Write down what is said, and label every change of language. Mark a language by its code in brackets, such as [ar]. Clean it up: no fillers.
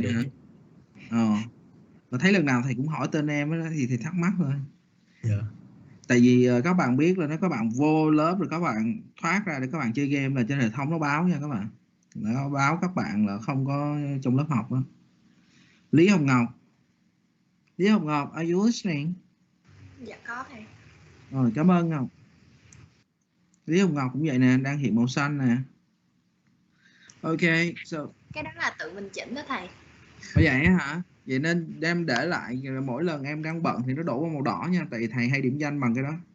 [vi] được. hả? Mà thấy lần nào thầy cũng hỏi tên em đó, thì thầy thắc mắc thôi. Dạ. Tại vì các bạn biết là nếu các bạn vô lớp rồi các bạn thoát ra để các bạn chơi game là trên hệ thống nó báo nha các bạn. Nó báo các bạn là không có trong lớp học đó. [en] Lý Hồng Ngọc, are you listening? [vi] Dạ có thầy. Rồi, cảm ơn Ngọc. Lý Hồng Ngọc cũng vậy nè, đang hiện màu xanh nè. [en] Ok, so [vi] Cái đó là tự mình chỉnh đó thầy. vậy hả? Vậy nên đem để lại, mỗi lần em đang bận thì nó đổ vào màu đỏ nha, tại vì thầy hay điểm danh bằng cái đó.